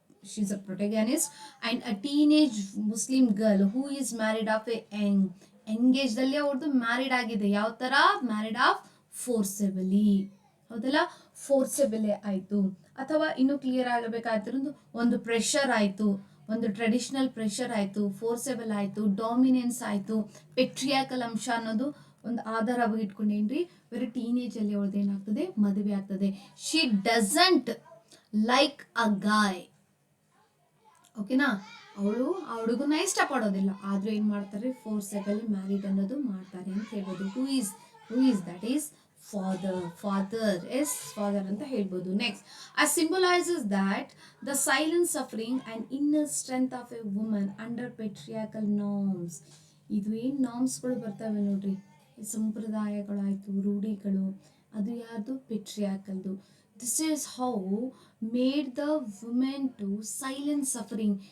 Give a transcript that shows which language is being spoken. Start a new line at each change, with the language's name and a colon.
English: She's a protagonist and a teenage Muslim girl who is married of a engaged
Kannada: ಅಲ್ಲಿ ಅವ್ರದ್ದು married ಆಗಿದೆ. ಯಾವ ಥರ ಮ್ಯಾರಿಡ್ ಆಫ್ ಫೋರ್ಸೆಬಲಿ, ಹೌದಲ್ಲ, ಫೋರ್ಸೆಬಲಿ ಆಯಿತು, ಅಥವಾ ಇನ್ನೂ ಕ್ಲಿಯರ್ ಆಗಬೇಕಾಗಿರೋದು ಒಂದು ಪ್ರೆಷರ್ ಆಯಿತು, ಒಂದು ಟ್ರೆಡಿಷನಲ್ ಪ್ರೆಷರ್ ಆಯಿತು, ಫೋರ್ಸೆಬಲ್ ಆಯಿತು, ಡಾಮಿನೆನ್ಸ್ ಆಯಿತು, ಪೆಟ್ರಿಯಾಕಲ್ ಅಂಶ ಅನ್ನೋದು ಒಂದು ಆಧಾರವಾಗಿ ಇಟ್ಕೊಂಡೇನ್ರಿ ವೆರಿ ಟೀನೇಜಲ್ಲಿ ಅವಳದು ಏನಾಗ್ತದೆ, ಮದುವೆ ಆಗ್ತದೆ.
English: She doesn't like a guy.
Kannada: ಓಕೆನಾ, ಅವಳು ಆ ಹುಡುಗನ ಇಷ್ಟಪಡೋದಿಲ್ಲ, ಆದ್ರೂ ಏನ್ ಮಾಡ್ತಾರೆ, ಫೋರ್ಸೆಬಲ್ ಮ್ಯಾರಿಡ್ ಅನ್ನೋದು ಮಾಡ್ತಾರೆ ಅಂತ ಹೇಳ್ಬೋದು.
English: who is that is father as father
Kannada: ಅಂತ ಹೇಳ್ಬೋದು.
English: Next, as symbolizes that the silent suffering and inner strength of a woman under patriarchal norms.
Kannada: ಇದು ಏನು ನಾರ್ಮ್ಸ್ಗಳು ಬರ್ತವೆ ನೋಡ್ರಿ, ಸಂಪ್ರದಾಯಗಳಾಯ್ತು, ರೂಢಿಗಳು, ಅದು ಯಾರ್ದು, ಪೆಟ್ರಿಯಾಕಲ್ದು.
English: This is how made the woman to silent suffering.